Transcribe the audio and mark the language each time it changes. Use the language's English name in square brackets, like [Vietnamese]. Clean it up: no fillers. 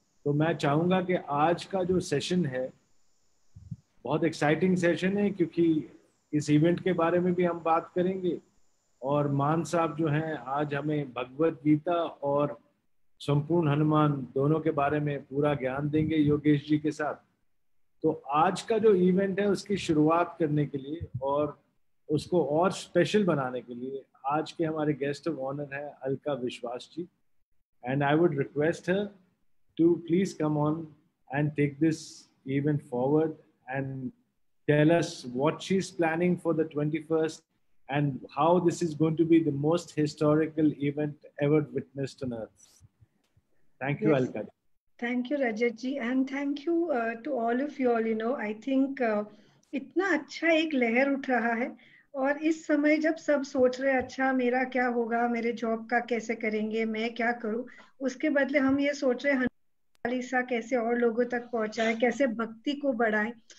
[Hindi] तो मैं चाहूँगा कि आज का जो सेशन है बहुत एक्साइटिंग सेशन है क्योंकि इस इवेंट के बारे में भी हम बात करेंगे और मान साहब जो हैं आज हमें भगवत गीता और संपूर्ण हनुमान दोनों के बारे में पूरा ज्ञान देंगे योगेश जी के साथ। तो आज का जो इवेंट है उसकी शुरुआत करने के लिए और उसको और स्पेशल बनाने के लिए आज के हमारे गेस्ट ऑफ ऑनर है अलका विश्वास जी। And I would request हर to please come on and take this event forward [English] and tell us what she's planning for the 21st and how this is going to be the most historical event ever witnessed on earth. Thank you, Yes. Alka. Thank you, Rajat ji, and thank you to all of you all. You know, I think [Hindi] इतना अच्छा एक लहर उठ रहा है और इस समय जब सब सोच रहे अच्छा मेरा क्या होगा, मेरे जॉब का कैसे करेंगे, मैं क्या करूं, उसके बदले हम ये सोच रहे हैं चालीसा कैसे और लोगों तक पहुंचाए, कैसे भक्ति को बढ़ाए।